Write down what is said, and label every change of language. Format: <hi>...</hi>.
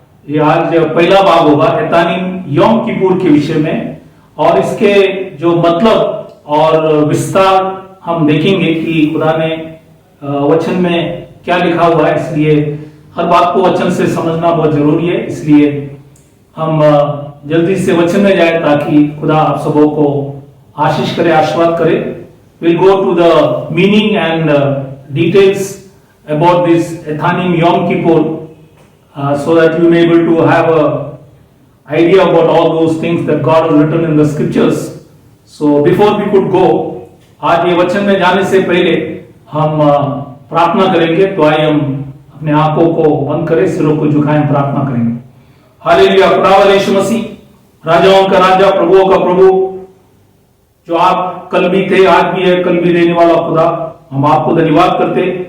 <hi>ये आज पहला भाग होगा एथानिम यौम किपुर के विषय में और इसके जो मतलब और विस्तार हम देखेंगे कि खुदा ने वचन में क्या लिखा हुआ है। इसलिए हर बात को वचन से समझना बहुत जरूरी है, इसलिए हम जल्दी से वचन में जाए ताकि खुदा आप सबों को आशीष करे, आशीर्वाद करे।</hi> <en>Will go to the meaning and details about this Ethanim Yom Kippur so that you may be able to have a idea about all those things that God has written in the scriptures.</en> <hi>So before we could go, आज ये वचन में जाने से पहले हम प्रार्थना करेंगे। तो आइए हम अपने आंखों को बंद करें, सिरों को झुकाएं, प्रार्थना करेंगे। हालेलुया। खुदावंद यीशु मसीह, राजाओं का राजा, प्रभुओं का प्रभु, जो आप कल भी थे, आज भी है, कल भी रहने वाला खुदा, हम आपको धन्यवाद करते।</hi>